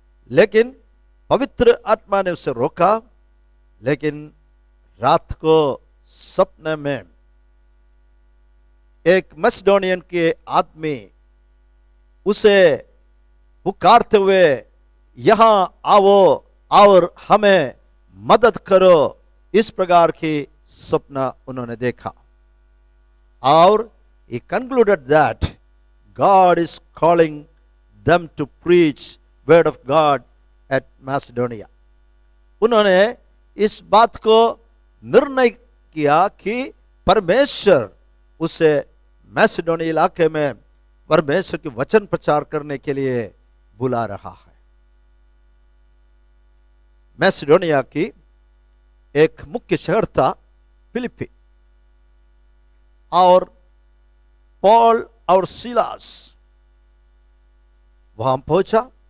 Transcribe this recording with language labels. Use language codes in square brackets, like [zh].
[hi] लेकिन पवित्र आत्मा ने उसे रोका। लेकिन रात को सपने में एक मैसिडोनियन के आदमी उसे पुकारते हुए, यहां आओ और हमें मदद करो, इस प्रकार की सपना उन्होंने देखा। [en] और he concluded that God is calling them to preach word of God at Macedonia. [hi] उन्होंने इस बात को निर्णय किया कि परमेश्वर उसे मैसिडोनिया इलाके में परमेश्वर के वचन प्रचार करने के लिए बुला रहा है। मैसिडोनिया की एक मुख्य शहर था फिलिपी, और पॉल और सिलास वहां पहुंचा।